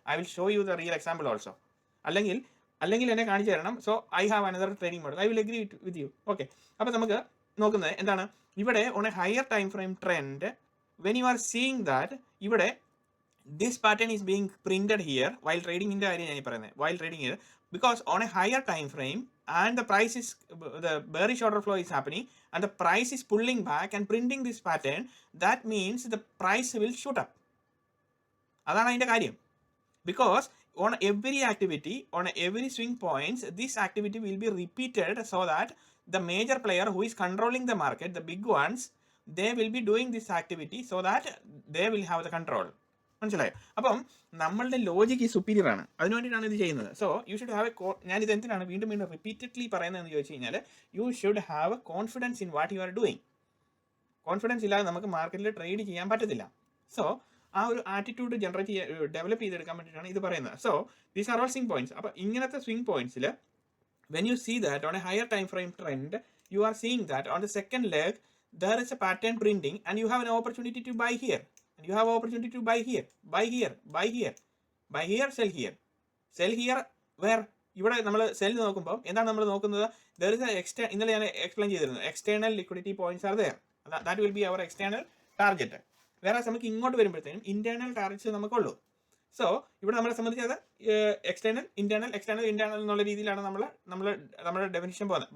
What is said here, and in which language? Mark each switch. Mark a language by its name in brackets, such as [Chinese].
[English] I will show you the real example also. [Malayalam] അല്ലെങ്കിൽ എന്നെ കാണിച്ചു തരണം. [English] So I have another trading model. I will agree with you. [Malayalam] Okay, അപ്പോൾ നമുക്ക് നോക്കുന്നത് എന്താണ്? ഇവിടെ [English] on a higher time frame trend when you are seeing that ഇവിടെ this pattern is being printed here while [Malayalam] ട്രേഡിങ്ങിൻ്റെ കാര്യം ഞാൻ പറയുന്നത്. [English] While trading here because on a higher time frame and the price is the bearish order flow is happening and the price is pulling back and printing this pattern, that means the price will shoot up. [Malayalam] അതാണ് അതിൻ്റെ കാര്യം. [English] Because on every activity, on every swing points, this activity will be repeated so that the major player who is controlling the market, the big ones, they will be doing this activity so that they will have the control. [Malayalam] മനസ്സിലായോ? അപ്പം നമ്മളുടെ logic ഈ superior ആണ്, അതിനു വേണ്ടിയിട്ടാണ് ഇത് ചെയ്യുന്നത്. [English] so you should have [Malayalam] ഞാനിത് എന്തിനാണ് വീണ്ടും റിപ്പീറ്റഡ്ലി പറയുന്നതെന്ന് ചോദിച്ചു കഴിഞ്ഞാൽ [English] You should have confidence in what you are doing. [Malayalam] Confidence ഇല്ലാതെ നമുക്ക് മാർക്കറ്റിൽ ട്രേഡ് ചെയ്യാൻ പറ്റത്തില്ല. സോ ആ ഒരു ആറ്റിറ്റ്യൂഡ് ഡെവലപ്പ് ചെയ്തെടുക്കാൻ വേണ്ടിയിട്ടാണ് ഇത് പറയുന്നത്. [English] So these are all swing points. [Malayalam] അപ്പോൾ ഇങ്ങനത്തെ swing പോയിന്റ്സിൽ [English] When you see that on a higher time frame trend you are seeing that on the second leg there is a pattern printing and you have an opportunity to buy here. And you have opportunity to buy here, buy here, buy here, buy here, sell here. Sell here where? [Malayalam] ഇവിടെ നമ്മൾ cell നോക്കുമ്പോൾ എന്താണ് നമ്മൾ നോക്കുന്നത്? There is ഇന്നലെ ഞാൻ explain ചെയ്തിരുന്നു, [English] External liquidity points are there. That will be our external target. [Malayalam] വേറെ നമുക്ക് ഇങ്ങോട്ട് വരുമ്പോഴത്തേനും ഇന്റേണൽ ടാർഗറ്റ്സ് നമുക്കുള്ളൂ. സോ ഇവിടെ നമ്മളെ സംബന്ധിച്ചത് എക്സ്റ്റേണൽ ഇന്റേണൽ എന്നുള്ള രീതിയിലാണ് നമ്മുടെ ഡെഫിനിഷൻ പോകുന്നത്.